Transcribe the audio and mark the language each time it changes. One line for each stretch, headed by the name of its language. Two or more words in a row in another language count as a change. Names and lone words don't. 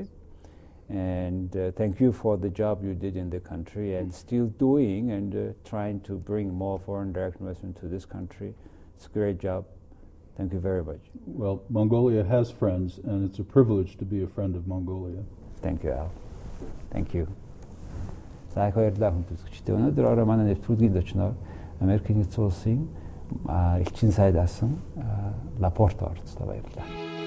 English: And thank you for the job you did in the country and still doing and trying to bring more foreign direct investment to this country. It's a great job. Thank you very much. Well, Mongolia has friends, and it's a privilege to be a friend of Mongolia. Thank you, Al. Thank you.
Mongolian: За их баярлалаа хүн төсөгчдөө. Өнөөдөр орой манай нэвтрүүлгийн зочноор Америкийн нэгдсэн улсын элчин сайд асан Ла Порта оролцлоо. Баярлалаа.